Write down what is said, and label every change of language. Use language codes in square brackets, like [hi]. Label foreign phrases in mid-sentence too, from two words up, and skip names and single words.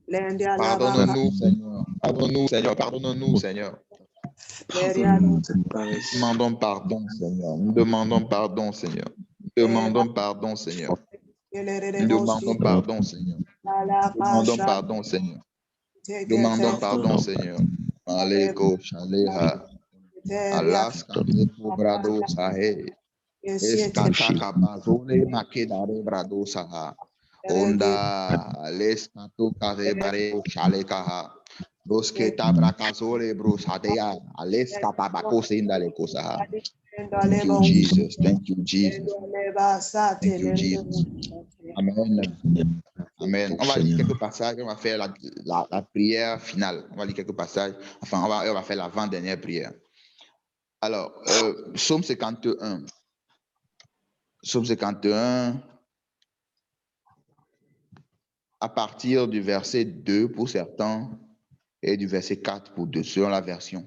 [fr] Pardonne-nous, Seigneur. Pardonne-nous, Seigneur. Pardonne-nous, Seigneur. Pardonne-nous de Paris. Nous demandons pardon, Seigneur. Nous demandons pardon, Seigneur. Nous demandons pardon, Seigneur. Nous demandons pardon, Seigneur. Nous demandons pardon, Seigneur. Nous demandons pardon, Seigneur. Aleko Shaleha. Alaska Brado Sahe. Eskataka Bazole Makedare Brado Saha. Onda Aleskato Kare Bare Shalekaha. Losketa Brakazole Brusadea. Aleskata Bakose Indaleko Saha. [en] Thank you, Jesus. Thank you, Jesus. Thank you, Jesus. Amen. Amen. [fr] On va lire quelques passages. On va faire la prière finale. On va lire quelques passages. Enfin, on va faire l'avant-dernière prière. Alors, Psaume 51. Psaume 51, à partir du verset 2 pour certains et du verset 4 pour d'autres, selon la version.